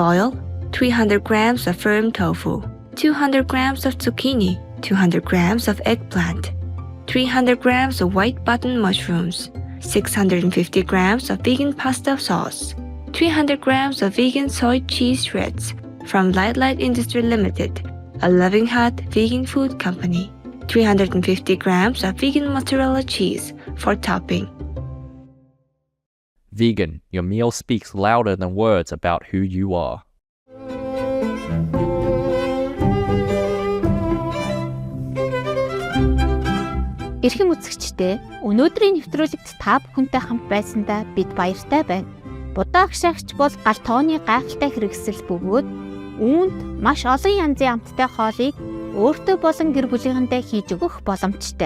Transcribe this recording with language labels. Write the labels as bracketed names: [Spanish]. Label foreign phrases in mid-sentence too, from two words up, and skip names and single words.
[English] oil, 300 grams of firm tofu, 200 grams of zucchini, 200 grams of eggplant, 300 grams of white button mushrooms, 650 grams of vegan pasta sauce, 300 grams of vegan soy cheese shreds from Lightlight Industry Limited, a loving heart vegan food company, 350 grams of vegan mozzarella cheese for topping. Vegan, your meal speaks louder than words about who you are. [Mongolian] Эрхэм үзэгчдээ, өнөөдрийн нэвтрүүлэгт та бүхэнтэй хамт байсандаа бид баяртай байна. Будаа агшаагч бол гал тооны гайхалтай хэрэгсэл бөгөөд үүнд маш олон янзын амттай хоолыг өөртөө болон гэр бүлийнхэндээ хийж өгөх боломжтой.